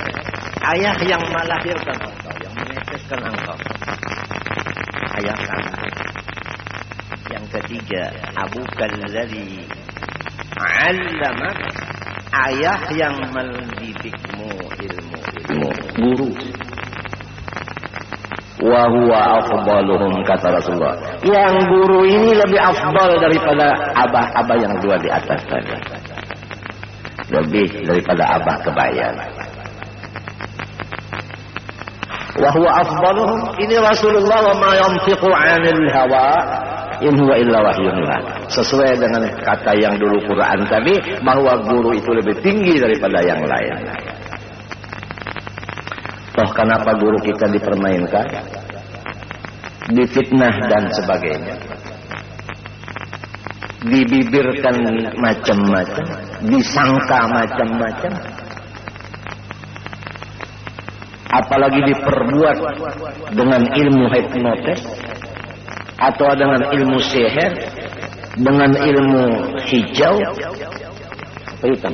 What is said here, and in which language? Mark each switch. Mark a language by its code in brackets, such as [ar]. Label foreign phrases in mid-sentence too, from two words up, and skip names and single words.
[id] Ayah yang melahirkan engkau, yang meneteskan engkau. Ayah kandung. Yang ketiga, [ar] أبوك الذي علمك. [id] Ayah yang mendidikmu ilmu, guru. [ar] وهو أفضلهم [id] kata Rasulullah. Yang guru ini lebih afdal daripada abah-abah yang dua di atas tadi. Lebih daripada abah kebayan. [ar] وهو أفضلهم. Ini Rasulullah وما ينطق عن الهوى إن هو إلا وحي يوحى. [id] Sesuai dengan kata yang dulu Quran tadi, bahwa guru itu lebih tinggi daripada yang lain. Toh kenapa guru kita dipermainkan, difitnah dan sebagainya, dibibirkan macam-macam, disangka macam-macam, apalagi diperbuat dengan ilmu hipnotis atau dengan ilmu sihir, dengan ilmu hijau, hitam.